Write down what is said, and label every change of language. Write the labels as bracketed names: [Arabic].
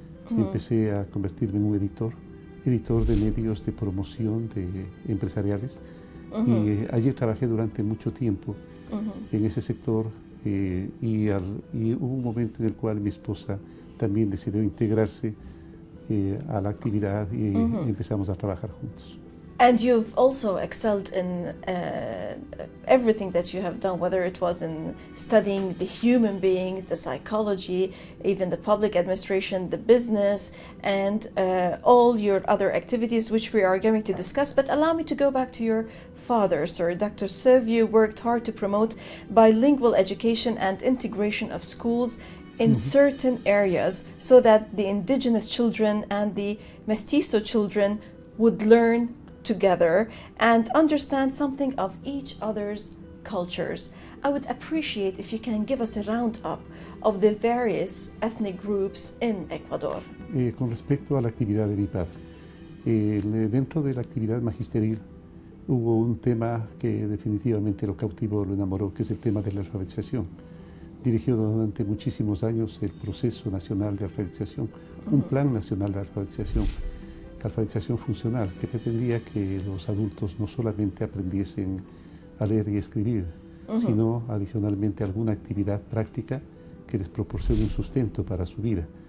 [Spanish] Empecé a convertirme en un editor de medios de promoción empresariales y allí trabajé durante mucho tiempo en ese sector y hubo un momento en el cual mi esposa también decidió integrarse a la actividad y empezamos a trabajar juntos. [English] And you've also excelled in everything that you have done, whether it was in studying the human beings, the psychology, even the public administration, the business, and all your other activities, which we are going to discuss. But allow me to go back to your father, sir. Dr. Serviu worked hard to promote bilingual education and integration of schools in certain areas so that the indigenous children and the mestizo children would learn together and understand something of each other's cultures. I would appreciate if you can give us a roundup of the various ethnic groups in Ecuador. [Spanish] Con respecto a la actividad de mi padre, dentro de la actividad magisterial hubo un tema que definitivamente lo cautivó, lo enamoró, que es el tema de la alfabetización. Dirigió durante muchísimos años el proceso nacional de alfabetización, un plan nacional de alfabetización funcional, que pretendía que los adultos no solamente aprendiesen a leer y escribir, sino adicionalmente alguna actividad práctica que les proporcione un sustento para su vida.